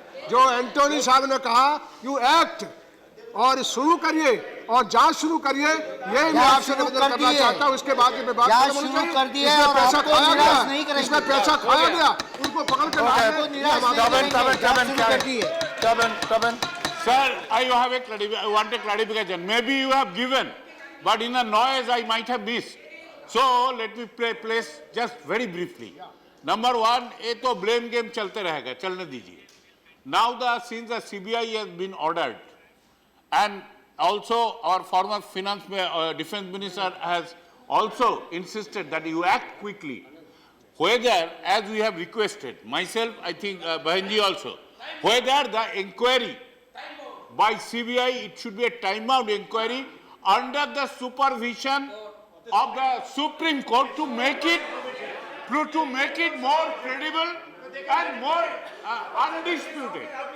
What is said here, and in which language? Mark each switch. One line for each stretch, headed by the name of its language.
Hindi: जो एंटोनी साहब ने कहा,
English: you act,
Hindi: और शुरू करिए और जांच शुरू करिए. ये मैं आपसे निवेदन करना चाहता हूँ. इसके बाद में बात कर दी है. पैसा खाया गया, इसमें पैसा खाया गया, उनको पकड़ कर
English: Sir, I want a clarification. Maybe you have given, but in the noise I might have missed. So let me place just very briefly. Number one,
Hindi: ये तो blame game चलते रहेगा, चलने दीजिए.
English: Now since the CBI has been ordered, and also our former defense minister has also insisted that you act quickly. Whether, as we have requested, myself, I think Bahanji also, whether the inquiry by CBI, it should be a time-bound inquiry under the supervision of the Supreme Court to make it more credible and more undisputed.